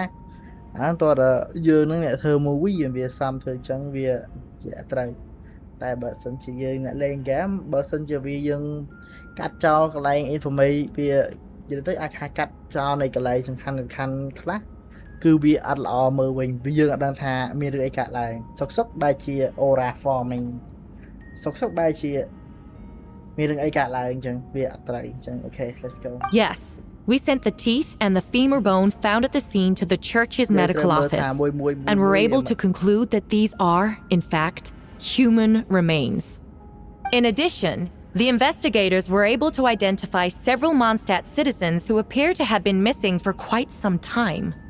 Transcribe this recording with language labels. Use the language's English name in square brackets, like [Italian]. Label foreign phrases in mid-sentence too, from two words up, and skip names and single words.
[Khmer] សអាហ្នឹងតើយើងនឹងអ្នកធ្វើ movie វាសំធ្វើអញ្ចឹងវាជាត្រូវតែបើសិនជាយើងអ្នកលេង game បើសិនជាវាយើងកាត់ចោលកន្លែង information វានិយាយទៅអាចកាត់ចោលនៃកន្លែងសំខាន់ខ្លះគឺវាអត់ល្អមើលវិញវាយើងអត់ដឹងថាមានរឿងអីកើតឡើងសុកបែរជា [English] aura forming [Khmer] សុកបែរជាមានរឿងអីកើតឡើងអញ្ចឹងវាអត់ត្រូវអញ្ចឹង [English] okay let's go. Yes, we sent the teeth and the femur bone found at the scene to the church's medical office and were able to conclude that these are in fact human remains. In addition, the investigators were able to identify several Mondstadt citizens who appear to have been missing for quite some time.